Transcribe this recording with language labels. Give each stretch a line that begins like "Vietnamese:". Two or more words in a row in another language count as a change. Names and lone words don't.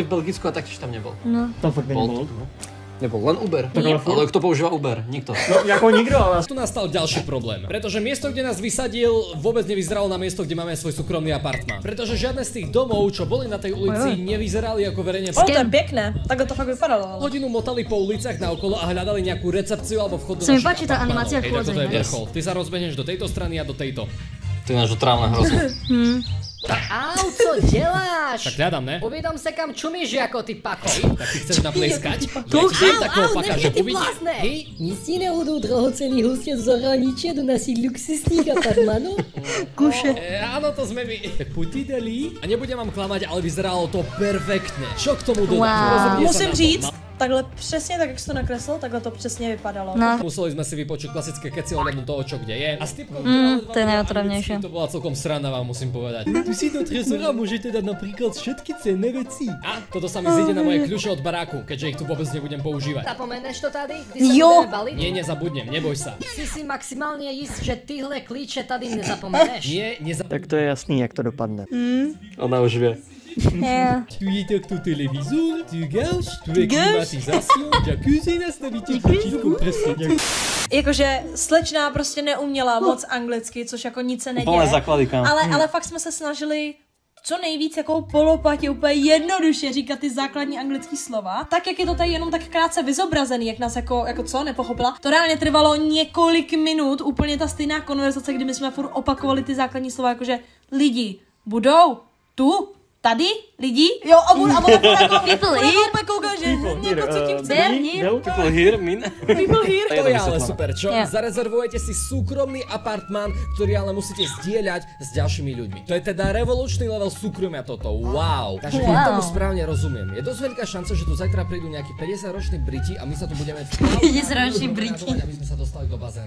Slovak: boli v Belgicku a taktiež tam nebol.
Czech: Tam fakt nebylo.
Slovak: Nebol, len Uber. Ale kto používa Uber? Nikto.
Czech: No, jako nikdo, ale...
Slovak: Tu nastal ďalší problém, pretože miesto, kde nás vysadil, vôbec nevyzeralo na miesto, kde máme svoj súkromný apartmán. Pretože žiadne z tých domov, čo boli na tej ulici, nevyzerali ako verejne.
Czech: To je pěkné, takhle to fakt vypadalo.
Slovak: Hodinu motali po uliciach naokolo a hľadali nejakú recepciu alebo vchod do Sa mi našich páči tá apartmánov. animácia Hej, tak toto je chôdzenia. vrchol. Ty sa rozbehneš do tejto strany a do tejto. To je náš otrávne hrozné. Au,
Czech: co děláš?
Slovak: Tak hľadám, ne?
Czech: Uvídám se, kam čumíš jako ty pako.
Slovak: Tak ty chceš naplieskať? To Ja ti dám takého paka, že ty uvidí. blázne. Hej, Jistí nehodou drahocenný hostia z zahraničia do našich luxusných apartmanov? áno, to sme my. Tak poď ty, Deli. A nebudem vám klamať, ale vyzeralo to perfektne. Čo k tomu dodať? Wow. Rozhodne sa Musím na to.
Czech: říct, takhle přesně tak, jak jsi to nakreslil, takhle to přesně vypadalo.
Slovak: No, Museli sme si vypočuť klasické keci ohľadom toho, čo kde je. A s typkou, to je najotravnejšie. To bola celkom sranda, vám musím povedať. Tu si do trezora môžete dať napríklad všetky cenné veci. A toto sa mi zíde na moje kľúče od baráku, keďže ich tu vôbec nebudem používať.
Czech: Zapomeneš to tady, kdy sa Jo.
Slovak: budeme baliť? Nie, nezabudnem, neboj sa.
Czech: Si maximálně jist, že tyhle klíče tady nezapomeneš?
Slovak: Nie,
Czech: Tak to je jasný, jak to dopadne.
Slovak: Ona už vie.
English: yeah.
Slovak: Tu je takto televízor, tu gauš, tu je klimatizácion, jacuzzi, nastavíte počítku presne.
Czech: Jakože slečná prostě neuměla moc anglicky, což jako nic se neděje.
Slovak: Úplne základy, kam.
Czech: Ale fakt jsme se snažili co nejvíc jako polopatě úplně jednoduše říkat ty základní anglické slova. Tak, jak je to tady jenom tak krátce vyzobrazený, jak nás jako co nepochopila. To reálně trvalo několik minut, úplně ta stejná konverzace, kdy my jsme furt opakovali ty základní slova, jakože lidi budou tu, tady, lidi, jo, a on jako úplně kouká, že jako co tím chce.
English: People here, min. People here.
Slovak: To je ale super, čo? Zarezervujete si súkromný apartmán, ktorý ale musíte zdieľať s ďalšími ľuďmi. To je teda revolučný level súkromia toto, wow. Takže keď tomu správne rozumiem, je dosť veľká šanca, že tu zajtra prídu nejakí 50-roční Briti a my sa tu budeme 50-roční Briti. aby sme sa dostali do bazéna.